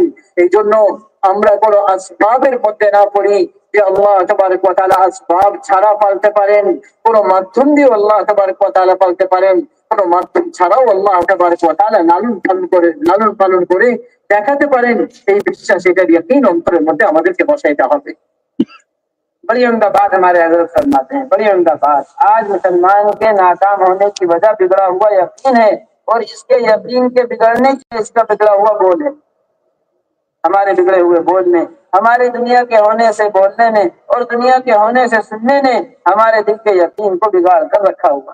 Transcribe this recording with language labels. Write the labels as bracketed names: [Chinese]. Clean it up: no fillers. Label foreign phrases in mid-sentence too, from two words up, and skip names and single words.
[Bangla] এই জন্য আমরা কোনো আসবাবের মধ্যে না পড়ি যে আল্লাহ তাবারক ওয়া তাআলা আসবাব ছাড়া পালতে পারেন, কোনো মাধ্যম দিয়ে আল্লাহ তাবারক ওয়া তাআলা পালতে পারেন, কোনো মাধ্যম ছাড়াও আল্লাহ তাবারক ওয়া তাআলা লালন পালন করে দেখাতে পারেন। এই বিশ্বাস, এটার ইয়াকিন অন্তরের মধ্যে আমাদেরকে বসাইতে হবে। [Urdu] بڑی عمدہ بات ہمارے حضرت فرماتے ہیں، بڑی عمدہ بات۔ آج مسلمان کے ناکام ہونے کی وجہ بگڑا ہوا یقین ہے، اور اس کے یقین کے بگڑنے کی اس کا بگڑا ہوا بول ہے۔ ہمارے بگڑے ہوئے بولنے، ہمارے دنیا کے ہونے سے بولنے نے اور دنیا کے ہونے سے سننے نے ہمارے دل کے یقین کو بگاڑ کر رکھا ہوا۔